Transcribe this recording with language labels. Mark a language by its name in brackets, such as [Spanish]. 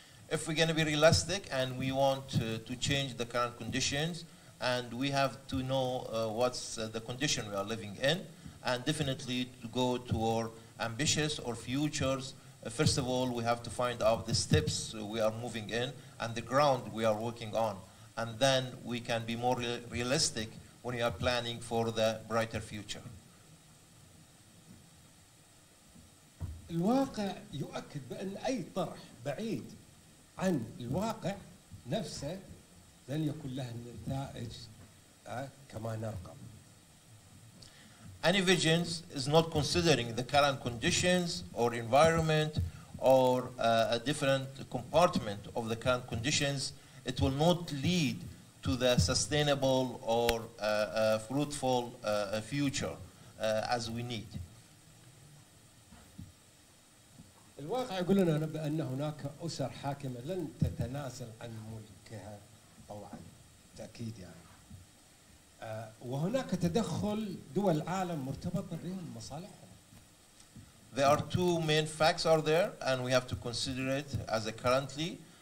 [English] If we're going to be realistic and we want to change the current conditions, and we have to know what's the condition we are living in, and definitely to go toward ambitious or futures, first of all, we have to find out the steps we are moving in and the ground we are working on. And then we can be more realistic when we are planning for the brighter future. [Arabic] الواقع يؤكد بأن أي طرح بعيد عن الواقع نفسه لن يكون له النتائج كما نرقب. [English] Any visions is not considering the current conditions or environment or a different compartment of the current conditions. It will not lead to the sustainable or fruitful future as we need. [Arabic] الواقع يقول لنا بأن هناك أسر حاكمة لن تتنازل عن ملكها طوعا تأكيد يعني. وهناك تدخل دول العالم مرتبطة بهم مصالحهم. [English] There are two main facts are there, and we have to consider it as a currently.